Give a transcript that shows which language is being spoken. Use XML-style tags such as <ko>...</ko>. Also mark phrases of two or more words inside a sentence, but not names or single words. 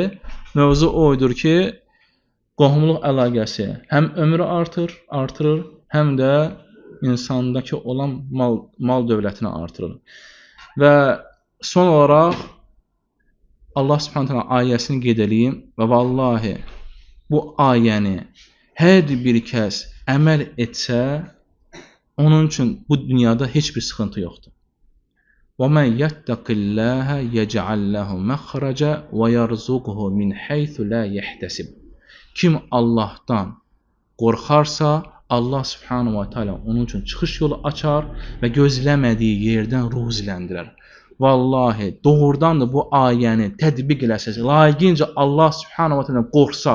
<az>Mövzu oydur ki, qohumluq əlaqəsi həm ömrü artırır, həm də insandakı olan mal dövlətini artırır. Və son olaraq,</az> <ar>الله سبحانه تعالى</ar> <az>ayəsini qeyd edeyim və vallahi bu ayəni hər bir kəs əməl etsə, onun üçün bu dünyada heç bir sıxıntı yoxdur.</az> <ar>وَمَنْ يَتَّقِ اللَّهَ يَجْعَلْ لَهُ مَخْرَجًا وَيَرْزُقْهُ مِنْ حَيْثُ لَا يَحْتَسِبُ.</ar> <az>Kim Allahdan qorxarsa,</az> <ar>الله سبحانه وتعالى</ar> <az>onun üçün çıxış yolu açar və gözləmədiyi yerdən ruziləndirər. Vallahi doğrudan da bu ayəni tətbiq eləsəz, layiqincə</az> <ar>الله سبحانه وتعالى</ar> <az>qorxsaz.</az>